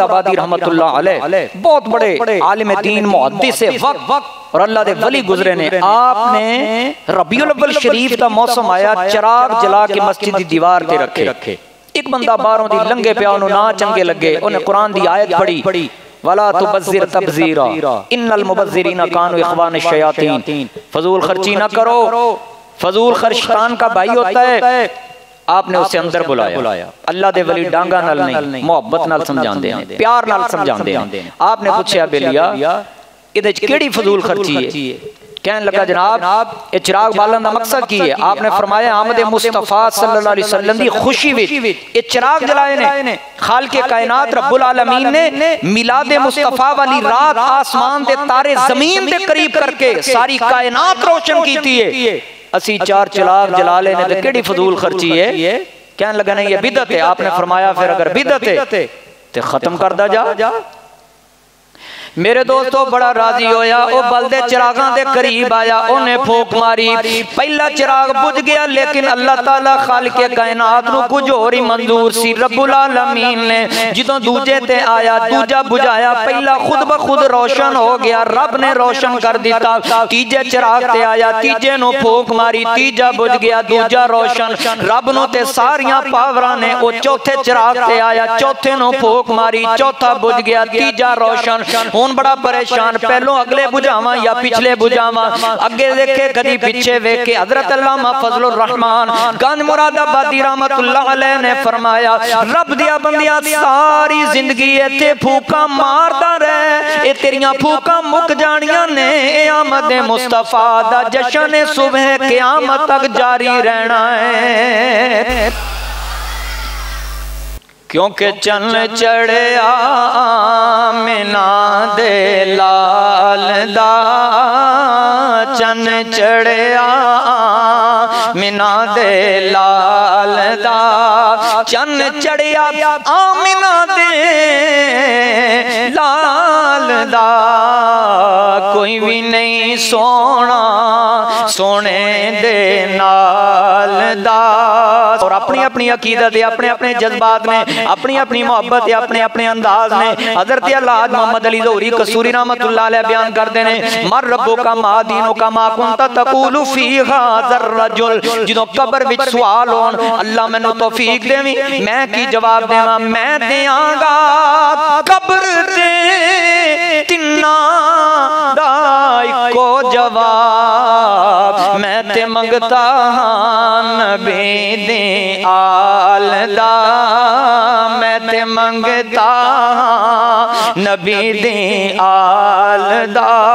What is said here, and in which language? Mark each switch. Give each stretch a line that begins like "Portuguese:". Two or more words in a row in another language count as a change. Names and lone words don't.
Punjabi: آبادی
Arabic: رحمت اللہ علیہ
Punjabi: بہت بڑے عالم دین محدث وقت اور اللہ دے ولی گزرے نے، آپ نے ربیع الاول شریف دا موسم آیا، چراغ جلا کے مسجد دی دیوار تے رکھے، ایک بندہ باہروں دی لنگے پیا انہوں نہ چنگے لگے، انہیں قرآن دی آیت پڑھی
Arabic: وَلَا تُبَذِّرْ تَبْذِيرًا اِنَّ الْمُبَذِّرِينَ كَانُوا إِخْوَانَ الشَّيَاطِينَ،
Urdu: فضول خرچی نہ کرو، فضول خرچ شیطان کا بھائی ہوتا ہے۔
Punjabi: آپ نے اسے اندر بلایا، اللہ دے ولی ڈانگا نال نہیں محبت نال سمجھان دے ہیں، پیار نال سمجھان دے ہیں۔ آپ نے پوچھا بیلیا ادھے کیڑی فضول خرچی ہے؟ کہنے لگا جناب یہ چراغ بالن دا مقصد کی ہے؟ آپ نے فرمایا آمد مصطفیٰ
Arabic: صلی اللہ علیہ وسلم
Punjabi: دی خوشی وچ یہ چراغ جلائے نے، خالق کائنات رب العالمین نے میلاد مصطفیٰ والی رات آسمان دے تارے زمین دے قریب کر کے ساری کائنات روشن کیتی ہے، اسی چار چراغ جلا لینے تے کیڑی فضول خرچی ہے؟
Urdu: کہنے لگا نہیں یہ بدعت ہے۔ آپ نے فرمایا پھر اگر بدعت ہے
Punjabi: تے ختم کر دا جا۔ میرے دوستو بڑا راضی ہویا، او بلدے چراغاں دے قریب آیا، انہیں پھوک ماری، پہلا چراغ بجھ گیا، لیکن اللہ تعالیٰ خالق کائنات نو کچھ اور ہی منظور سی۔ رب العالمین نے جدوں دوجے تے آیا دوجا بجھایا، پہلا خود بخود روشن ہو گیا، رب نے روشن کر دیتا۔ تیجے چراغ تے آیا، تیجے نو پھوک ماری، تیجا بجھ گیا، دوجا روشن، رب نو تے ساریاں پاوراں نے۔ او چوتھے چراغ تے آیا، چوتھے نو پھوک ماری، چوتھا بجھ گیا، تیجا روشن۔ بڑا پریشان، پہلو اگلے بجھاواں یا پچھلے بجھاواں، اگے دیکھے کدی پیچھے ویکھے۔ حضرت علامہ فضل الرحمن گنج مراد آبادی
Arabic: رحمت اللہ علیہ
Punjabi: نے فرمایا رب دیا بندیا ساری زندگی ایتھے پھوکاں ماردا رہے، اے تیریاں پھوکاں مک جانیاں نے، اے آمد مصطفیٰ دا جشن صبح قیامت تک جاری رہنا ہے۔ کیونکہ چن چڑھیا آمنہ دے لال دا، چن چڑھیا آمنہ دے لال دا، چن چڑھیا آمنہ دے لال دا، کوئی بھی نہیں سونا سونے دے نال دا۔
Urdu: اور اپنی اپنی عقیدت ہے، اپنے اپنے جذبات میں، اپنی اپنی محبت ہے، اپنے اپنے انداز میں۔ حضرت اللہ محمد علی ظہوری قصوری
Arabic: رحمت اللہ علیہ
Urdu: بیان کرتے ہیں
Arabic: مر ربک ما دینک ما کنت تقول فی ھذا الرجل،
Punjabi: جدوں قبر وچ سوال ہون اللہ مینوں توفیق دیویں میں کی جواب دیواں، میں دیاں گا قبر دے تناں دا اکو جواب، میں تے منگتا ہاں نبی دے آل دا، میں تے منگتا ہاں نبی دے آل دا۔